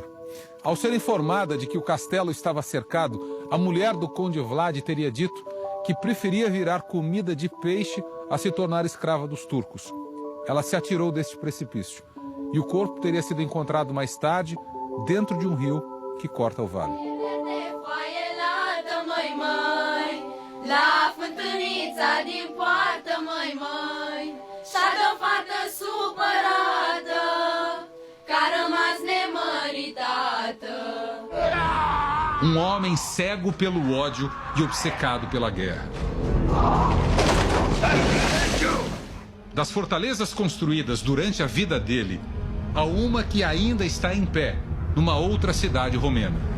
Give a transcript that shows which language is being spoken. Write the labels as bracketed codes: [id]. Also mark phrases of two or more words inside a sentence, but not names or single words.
[pt] Ao ser informada de que o castelo estava cercado, a mulher do Conde Vlad teria dito que preferia virar comida de peixe a se tornar escrava dos turcos. Ela se atirou deste precipício e o corpo teria sido encontrado mais tarde dentro de um rio que corta o vale. [ro] La fântânița din poartă, măi, și-a dă fată supărată, că-a rămas nemăritată. [pt] Homem cego pelo ódio e obcecado pela guerra. Das fortalezas construídas durante a vida dele, há uma que ainda está em pé, numa outra cidade romena.